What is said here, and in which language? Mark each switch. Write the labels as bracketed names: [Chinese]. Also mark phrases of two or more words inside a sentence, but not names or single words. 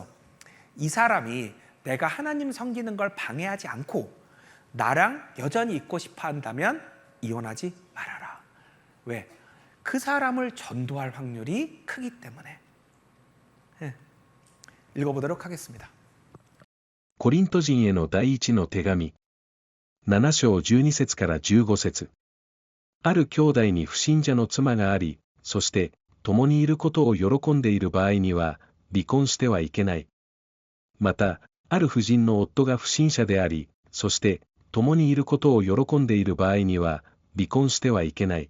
[Korean] 이 사람이 내가 하나님 섬기는 걸 방해하지 않고 나랑 여전히 있고 싶어 한다면 이혼하지 말아라. 왜? 그 사람을 전도할 확률이 크기 때문에. 읽어보도록 하겠습니다. [Japanese] コリント人への第一の手紙。7章12節から15節。ある兄弟に不信者の妻があり、そして共にいることを喜んでいる場合には、離婚してはいけない。また、ある婦人の夫が不信者であり、そして共にいることを喜んでいる場合には、離婚してはいけない。